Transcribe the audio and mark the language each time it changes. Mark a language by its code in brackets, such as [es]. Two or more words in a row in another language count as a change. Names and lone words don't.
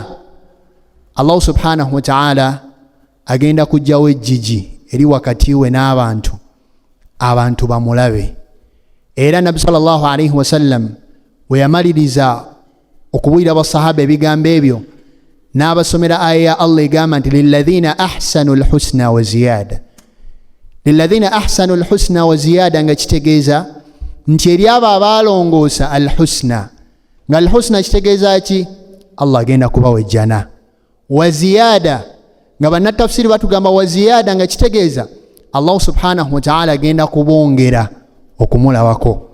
[lg] Allah [ar] سبحانه وتعالى [lg] agenda kujjawo ejjiji eri wakati we n'abantu, abantu bamulabe. Era Nabi [ar] صلى الله عليه وسلم [lg] we yamaliriza okubuulira basahaba ebigambo ebyo, n'abasomera aya ya Allah egamba nti [ar] للذين أحسنوا الحسنى وزيادة. للذين أحسنوا الحسنى وزيادة [lg] nga kitegeeza nti eri abo abalongoosa alhusna, nga alhusna kitegeeza ki? Allah agenda kubawa ejjana. [ar] وزيادة [lg] nga bannatafsiri batugamba [ar] وزيادة [lg] nga kitegeeza Allah [ar] سبحانه وتعالى [lg] agenda kubongera okumulabako.